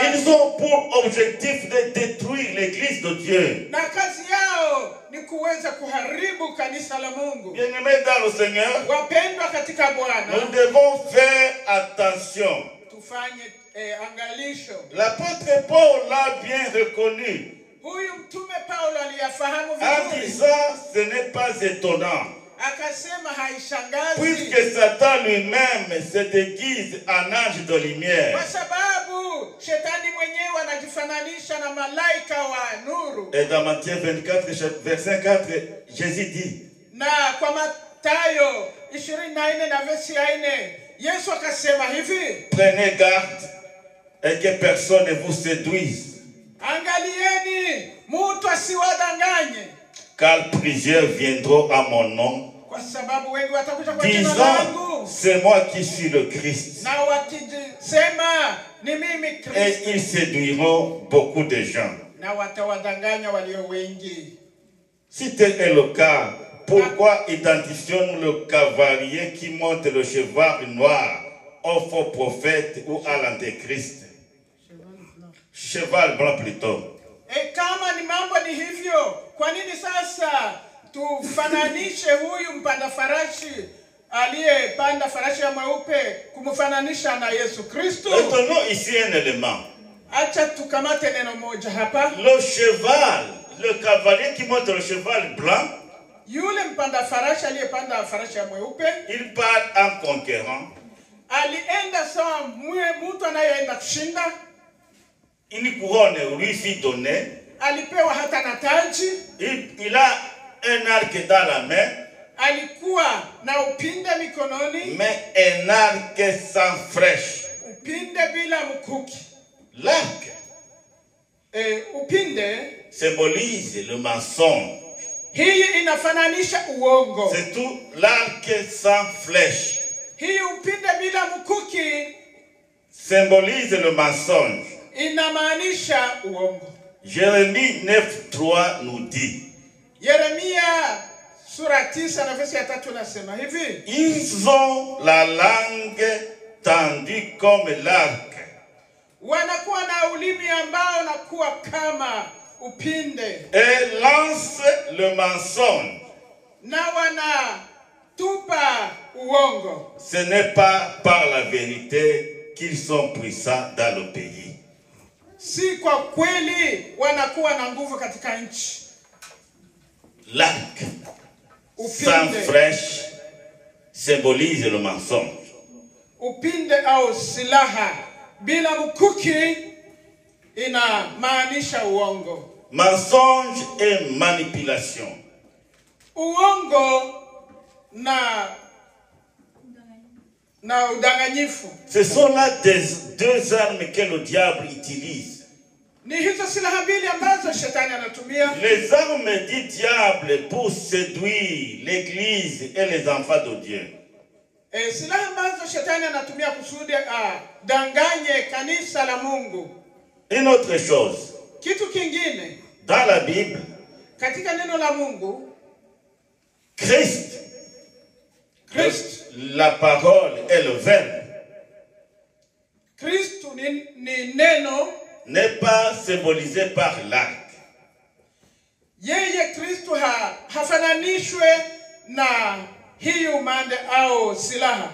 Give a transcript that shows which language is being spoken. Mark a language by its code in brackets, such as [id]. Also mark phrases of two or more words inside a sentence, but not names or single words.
[fr] Ils ont pour objectif de détruire l'église de Dieu. [sw] Na kazi yao ni kuweza kuharibu kanisa la Mungu. [fr] Bien-aimés dans le Seigneur, [sw] Wapendwa katika Bwana, [fr] nous devons faire attention. [sw] tufanye angalisho. [fr] L'apôtre Paul l'a bien reconnu [sw] Huyu mtume Paulo aliyafahamu [fr] en [sw] vizuri. [fr] disant ce n'est pas étonnant. [sw] Akasema haishangazi. [fr] Puisque Satan lui-même se déguise en ange de lumière. [sw] Kwa sababu shetani mwenyewe anajifananisha na malaika wa nuru. [fr] Et dans Matthieu 24, verset 4, Jésus dit, [sw] Na kwa Mathayo 24 na verse 4, Yesu akasema hivi, [fr] prenez garde et que personne ne vous séduise. [sw] Angalieni mtu asiwadanganye. [fr] Car plusieurs viendront à mon nom, [sw] Kwa sababu wengi watakuja kwa jina [fr] disant, [sw] langu. [fr] c'est moi qui suis le Christ. [sw] Na wakisema ni mimi [fr] Et [sw] Kristo. [fr] ils séduiront beaucoup de gens. [sw] Na watawadanganya walio wengi. [fr] Si tel est le cas, pourquoi identifions-nous le cavalier qui monte le cheval noir au faux prophète ou à l'antéchrist? Cheval blanc plutôt. [sw] Kama ni mambo ni hivyo, kwa nini sasa tufananishe huyu mpanda farashi aliyepanda farashi ya mweupe kumfananisha na Yesu Kristo? [fr] Retenons ici un élément. [sw] Acha tukamate neno moja hapa. [fr] Le cheval, le cavalier qui monte le cheval blanc, [sw] Yule mpanda farashi aliyepanda farashi ya mweupe, [fr] il part en conquérant. [sw] alienda sawa mtu anayeenda kushinda. [fr] Une couronne lui fut donnée. [sw] Alipewa hata na taji. [fr] Il a un arc dans la main. [sw] Alikuwa na upinde mikononi. [fr] Mais un arc sans flèche. [sw] Upinde bila mkuki. [fr] L'arc [sw] upinde [fr] symbolise le mensonge. [sw] Hii inafananisha uongo. [fr] C'est tout l'arc sans flèche. [sw] Hii upinde bila mkuki [fr] symbolise le mensonge. [sw] Inamaanisha uongo. [fr] Jérémie 9:3 nous dit. [sw] Yeremia sura 9 na verse ya 3 nasema hivi. [fr] Ils ont la langue tendue comme l'arc. [sw] Wanakuwa na ulimi ambao unakuwa kama upinde. [fr] Et lance le mensonge. [sw] Na wanatupa uongo. [fr] Ce n'est pas par la vérité qu'ils sont puissants dans le pays. [sw] Si kwa kweli wanakuwa na nguvu katika nchi. [fr] L'arc sans flèche symbolise le mensonge. [sw] Upinde au silaha bila mkuki inamaanisha uongo. [fr] Mensonge et manipulation. [sw] Uongo na udanganyifu. [fr] Ce sont là deux armes que le diable utilise. [sw] Ni hizo silaha mbili ambazo shetani anatumia. [fr] Les armes du diable pour séduire l'église et les enfants de Dieu. [sw] Silaha ambazo shetani anatumia kusudi danganye kanisa la Mungu. [fr] Une autre chose. [sw] Kitu kingine. [fr] Dans la Bible. [sw] Katika neno la Mungu. [fr] Christ. La parole est le verbe. [sw] Christ ni neno. [fr] N'est pas symbolisé par l'arc. [sw] Yeye Kristo hafananishwe na hii umande au silaha.